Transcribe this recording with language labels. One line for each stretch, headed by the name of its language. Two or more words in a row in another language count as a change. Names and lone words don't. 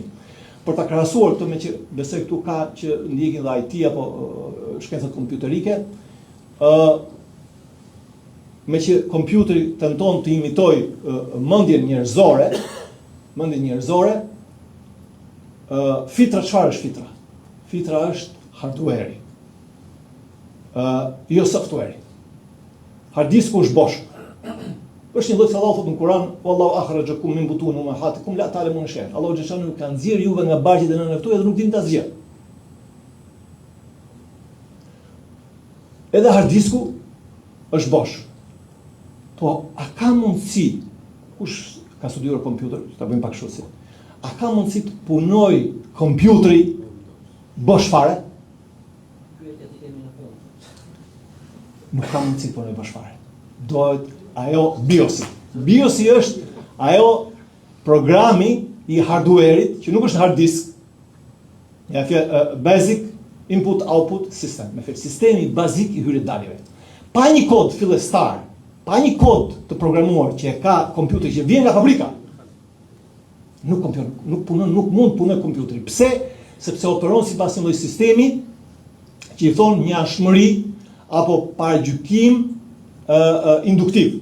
Albanian: Për ta krahasuar këtë me që besoj këtu ka që ndjekin dhe IT apo shkencat kompjuterike, me që kompjuteri tenton të imitoj mendjen njerëzore, fitra çfarë është fitra? Fitra është hardware. Jo software. Hard disku është bosh. Është një lloj Allahu thotë në Kur'an,
Arabic: والله أخرجكم من بطون أمهاتكم لا تعلمون شيئا.
Albanian: Allahu xhallahu ka nxjerr juve nga barqet e nënave tuaja dhe nuk dini ta zgjerr. Edhe hard disku është bosh. Po, a ka mundësi, kush ka studiuar kompjuter, ta bëjmë pak kështu, a ka mundësi të punoj kompjuteri bosh fare? Nuk ka mundësi të punoj bosh fare. Dohet ajo BIOS-i. BIOS-i është ajo programi i hardware-it, që nuk është
English: hard disk, basic input output system,
Albanian: me fjalë sistemi bazik i hyrjet daljeve. Pa një kod fillestar, pa një kod të programuar që e ka kompjuteri që vjen nga fabrika, nuk punon, nuk mund punoj kompjuteri. Pse? Sepse operon sipas një lloj sistemi që i thon njashmëri apo paragjykim induktiv.